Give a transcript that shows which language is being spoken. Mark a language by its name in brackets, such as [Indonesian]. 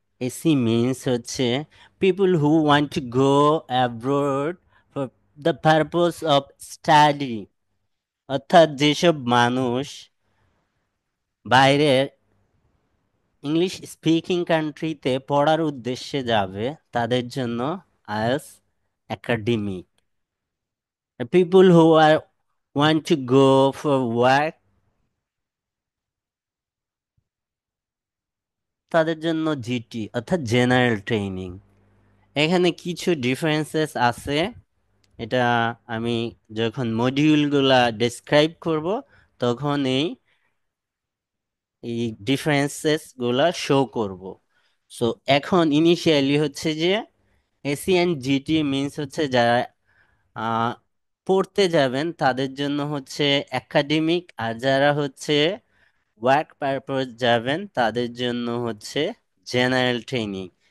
[English] SE means হচ্ছে people who want to go abroad for the purpose of study. [Bangla] অর্থাৎ যেসব মানুষ বাইরের ইংলিশ স্পিকিং কান্ট্রিতে পড়ার উদ্দেশ্যে যাবে তাদের জন্য IELTS academy. [English] People who are want to go for work [Bangla] তাদের জন্য জিটি অর্থাৎ জেনারেল ট্রেনিং। এখানে কিছু ডিফারেন্সেস আছে, এটা আমি যখন মডিউলগুলা ডেসক্রাইব করব তখন এই ডিফারেন্সেস গুলা শো করব। সো এখন ইনিশিয়ালি হচ্ছে যে এসি অ্যান্ড জিটি মিনস হচ্ছে যারা আহ, পড়তে যাবেন তাদের জন্য হচ্ছে একাডেমিক, আর যারা হচ্ছে ওয়ার্ক পারপজ যাবেন তাদের জন্য হচ্ছে জেনারেল ট্রেনিং।